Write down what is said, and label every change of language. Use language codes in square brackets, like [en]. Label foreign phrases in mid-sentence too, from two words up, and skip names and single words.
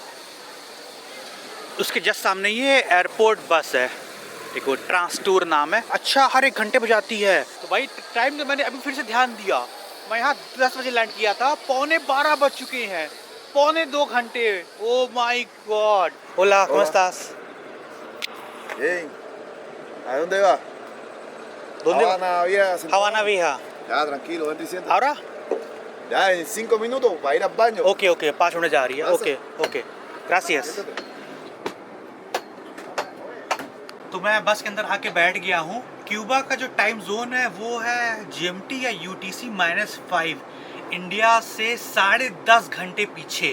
[hi] उसके जस्ट सामने ये एयरपोर्ट बस है, देखो ट्रांस टूर नाम है। अच्छा, हर 1 घंटे बजाती है। तो भाई टाइम तो मैंने अभी फिर से ध्यान दिया, मैं यहाँ 10 बजे लैंड किया था, 11:15 बज चुके हैं, 1.25 घंटे। [en] Oh my God. [es] होला, ¿cómo estás? Bien. ¿A dónde va? ¿Dónde? Habana Vieja. Habana Vieja. Ya, tranquilo, ven y siéntate. ahora? Ya, en 5 minutos para ir al baño. [en] okay okay, [hi] 5 मिनट जा रही है। [en] okay okay, [hi] ग्रासियस। तो मैं बस के अंदर आके बैठ गया हूँ। क्यूबा का जो टाइम जोन है वो है GMT या UTC -5, इंडिया से 10.5 घंटे पीछे।